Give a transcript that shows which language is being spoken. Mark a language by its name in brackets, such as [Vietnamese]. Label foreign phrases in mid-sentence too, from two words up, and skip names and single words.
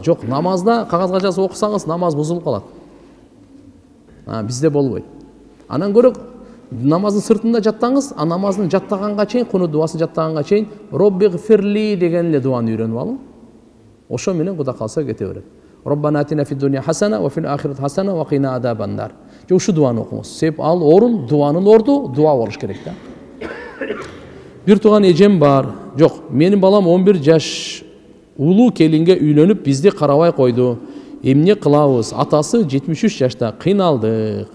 [Kyrgyz] Жок, намазда кагазга жазып окусаңыз намаз бузулуп калат. Бизде болбойт. Анан көрө намаздын сыртында жаттаңыз, а намаздын жаттаганга чейин, кунут дуасын жаттаганга чейин роббигфирли деген эле дуаны үйрөнүп алың. Ошо менен Кудай калса кете берет. [Arabic] ربنا آتنا في الدنيا حسنة وفي الآخرة حسنة وقنا عذاب النار. [Kyrgyz] Же ушу дуаны окуңуз. Себеп ал орун, дуанын орду дуа болуш керек да. Бир тууган эжем бар. Жок, менин балам 11 жаш улуу келинге үйлөнүп бизди карабай койду. Эмне кылабыз? Атасы 73 жашта, кыйналдык.